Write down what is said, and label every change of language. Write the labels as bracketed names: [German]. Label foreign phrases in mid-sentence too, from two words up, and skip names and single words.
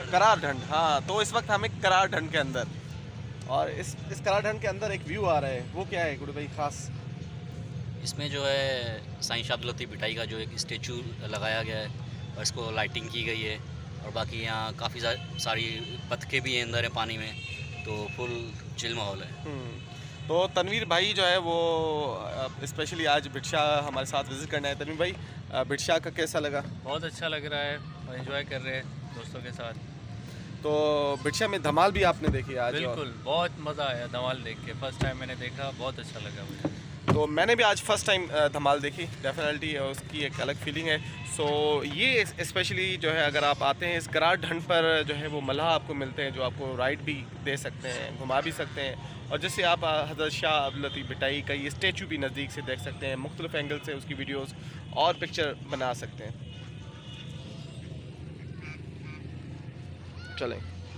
[Hindi] करार ढंड। हाँ, तो इस वक्त हम एक करार ढंड के अंदर, और इस करार ढंड के अंदर एक व्यू आ रहा है, वो क्या है गुड्डू भाई खास? इसमें जो है साईं शाह अब्दुल लतीफ़ भिटाई का जो एक स्टेचू लगाया गया है और इसको लाइटिंग की गई है, और बाकी यहाँ काफ़ी सारी बतखें भी हैं अंदर है पानी में, तो [English] full chill [Hindi] माहौल है। तो तनवीर भाई जो है वो स्पेशली आज बिटशा हमारे साथ विज़िट करना है। तनवीर भाई, बिटशा का कैसा लगा? बहुत अच्छा लग रहा है और एंजॉय कर रहे हैं दोस्तों के साथ। तो बिटशा में धमाल भी आपने देखी आज? बिल्कुल, बहुत मज़ा आया धमाल देख के। [English] first time [Hindi] मैंने देखा, बहुत अच्छा लगा मुझे। तो मैंने भी आज [English] first time [Hindi] धमाल देखी, डेफिनेटली उसकी एक अलग फीलिंग है। सो ये स्पेशली जो है, अगर आप आते हैं इस करार ढंड पर, जो है वो मल्लाह आपको मिलते हैं जो आपको राइड भी दे सकते हैं, घुमा भी सकते हैं, और जैसे आप हज़रत शाह अब्दुल लतीफ़ भिटाई का ये स्टेचू भी नज़दीक से देख सकते हैं, मुख्तलिफ एंगल से उसकी वीडियोस और पिक्चर बना सकते हैं। चलें।